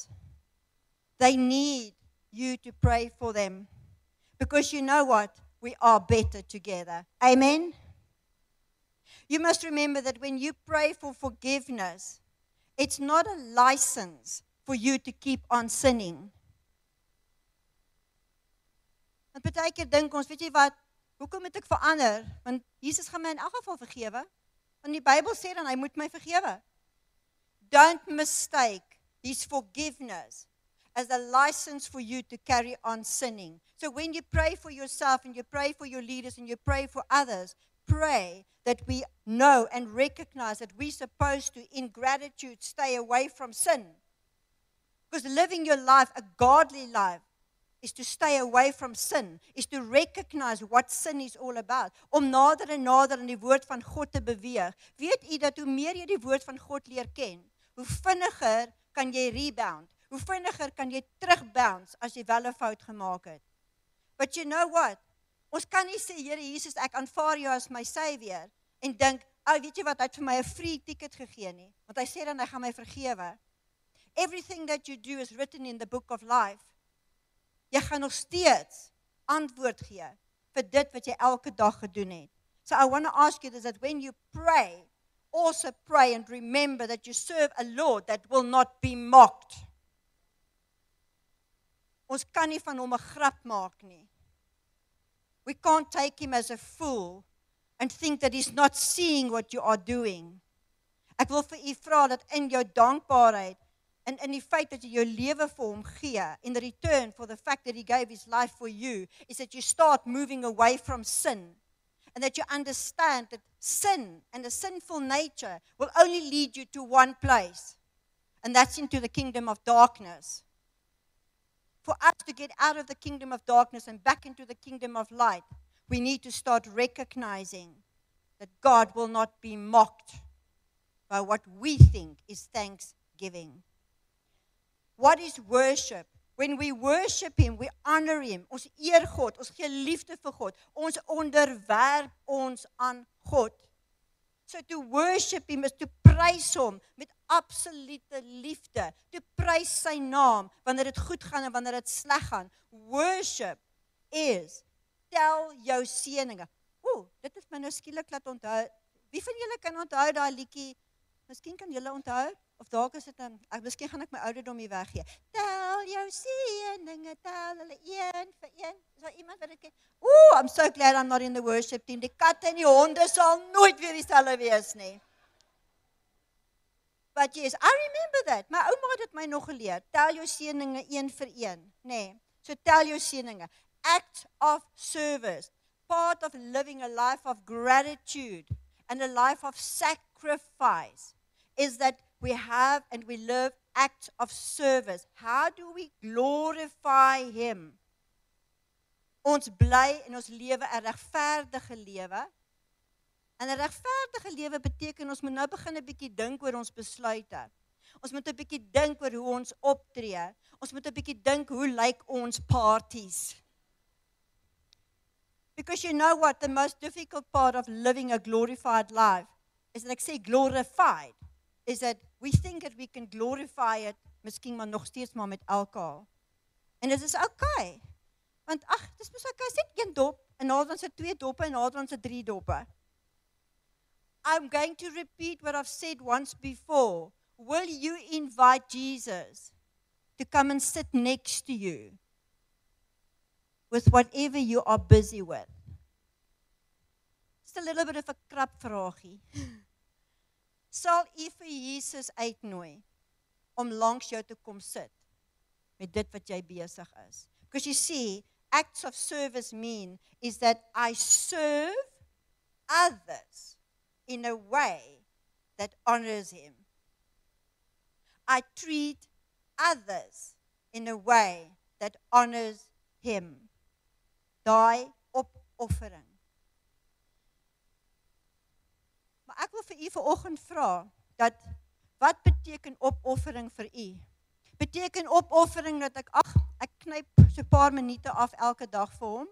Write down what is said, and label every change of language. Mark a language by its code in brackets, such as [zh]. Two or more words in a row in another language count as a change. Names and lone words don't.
[en] They need you to pray for them. Because you know what? We are better together. Amen? You must remember that when you pray for forgiveness, it's not a license for you to keep on sinning. [af] Want baie keer dink ons, weet jy wat, hoekom moet ek verander? Want Jesus gaan my in elk geval vergewe. Want die Bybel sê dan, hy moet my vergewe. [en] Don't mistake his forgiveness as a license for you to carry on sinning. So when you pray for yourself and you pray for your leaders and you pray for others, pray that we know and recognize that we're supposed to, in gratitude, stay away from sin. Because living your life, a godly life, is to stay away from sin, is to recognize what sin is all about. [af] Om nader en nader in die woord van God te beweeg. Weet u dat hoe meer jy die woord van God leer ken, hoe vinniger kan jy rebound, hoe vinniger kan jy terugbounce as jy wel 'n fout gemaak het. [en] But you know what? [af] Ons kan nie sê, Here Jesus, ek aanvaar jou as my Savior, en dink, weet jy wat, hy het vir my 'n [en] free ticket [af] gegee nie, want hy sê dan, hy gaan my vergewe. [en] Everything that you do is written in the book of life. [af] Jy gaan nog steeds antwoord gee vir dit wat jy elke dag gedoen het. [en] So I want to ask you this, that when you pray, also pray and remember that you serve a Lord that will not be mocked. [af] Ons kan nie van hom 'n grap maak nie. [en] We can't take him as a fool and think that he's not seeing what you are doing. [af] Ek wil vir u vra dat in jou dankbaarheid en in die feit dat jy jou lewe vir hom gee, [en] in return for the fact that he gave his life for you, is that you start moving away from sin. And that you understand that sin and the sinful nature will only lead you to one place. And that's into the kingdom of darkness. For us to get out of the kingdom of darkness and back into the kingdom of light, we need to start recognizing that God will not be mocked by what we think is thanksgiving. What is worship? When we worship him, we honor him. [af] Ons eer God, ons gee liefde vir God. Ons onderwerp ons aan God. [en] So to worship him is to [af] prys hom met absolute liefde. To prys sy naam wanneer dit goed gaan en wanneer dit sleg gaan. Worship is tel jou seëninge. Dit het my nou skielik laat onthou. Wie van julle kan onthou daai liedjie? Miskien kan julle onthou. Of dalk is dit miskien gaan ek my ouderdom hier weggee. Tel jou seëninge, tel hulle een vir een. Is daar iemand wat dit ken? [en] Ooh, I'm so glad I'm not in the worship team. [af] Die katte en die honde sal nooit weer dieselfde wees nie. [en] But yes, I remember that. [af] My ouma het dit my nog geleer. Tel jou seëninge een vir een, nê. So tel jou seëninge. [en] Act of service. Part of living a life of gratitude and a life of sacrifice is that we have and we live acts of service. How do we glorify Him? [af] Ons bly in ons lewe 'n regverdige lewe. En 'n regverdige lewe beteken ons moet nou begin 'n bietjie dink oor ons besluite. Ons moet 'n bietjie dink oor hoe ons optree. Ons moet 'n bietjie dink hoe lyk ons parties. [en] Because you know what, the most difficult part of living a glorified life is that [af] ek sê [en] glorified, is that we think that we can glorify it, [af] miskien maar nog steeds maar met alkohol. En dit is okay. Want dis mos okay, sit een dop, en nader sit 2 doppe, en nader sit 3 doppe. [en] I'm going to repeat what I've said once before. Will you invite Jesus to come and sit next to you with whatever you are busy with? Just a little bit of a [af] krap vraagie. Sal u vir Jesus uitnooi om langs jou te kom sit met dit wat jy besig is? [en] Because you see, acts of service mean is that I serve others in a way that honors Him. I treat others in a way that honors Him. [af] Daai opoffering. Maar ek wil vir u vanoggend vra dat wat beteken opoffering vir u? Beteken opoffering dat ek knyp so 'n paar minute af elke dag vir hom?